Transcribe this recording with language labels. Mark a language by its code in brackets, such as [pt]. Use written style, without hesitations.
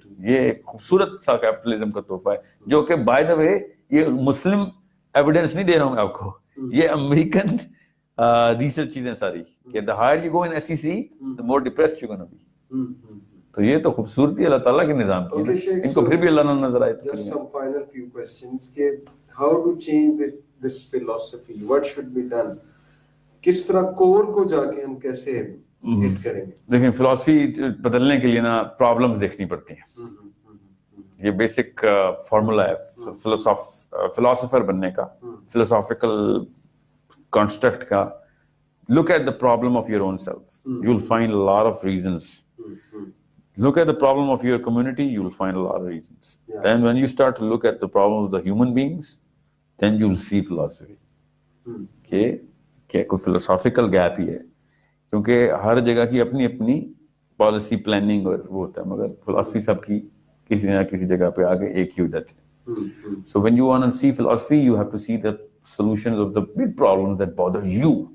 [ur] یہ ایک خوبصورت سا کیپٹلزم کا تحفہ ہے, جو کہ [en] by the way [ur] یہ مسلم ایویڈنس نہیں دے رہا ہوں میں آپ کو, یہ امریکن ریسرچ چیزیں ساری, کہ [en] the higher you go in SEC the more depressed you're gonna be. [ur] تو یہ تو خوبصورتی اللہ تعالیٰ کے نظام کی ہے, ان کو پھر بھی اللہ نہ نظر آئے. [en] Just some final few questions کہ how to change this philosophy, what should be done, [ur] کس طرح کور کو جا کے ہم کیسے ہٹ کریں گے. دیکھیں فلاسفی بدلنے کے لیے نا پرابلمز دیکھنی پڑتی ہیں, یہ بیسک فارمولا ہے فلاسفر بننے کا, فلسافیکل کانسٹرکٹ کا. [en] Look at the problem of your own self, you'll find a lot of reasons. Look at the problem of your community, you'll find a lot of reasons. Then when you start to look at the problem of the human beings, then you'll see philosophy. [ur] کہ کوئی philosophical gap ہی ہے, کیونکہ ہر جگہ کی اپنی اپنی policy planning اور وہ ہوتا ہے, مگر philosophy سب کی کسی نہ کسی جگہ پہ آگے ایک ہی ہو جاتی ہے. [en] So when you want to see philosophy, you have to see the solutions of the big problems that bother you.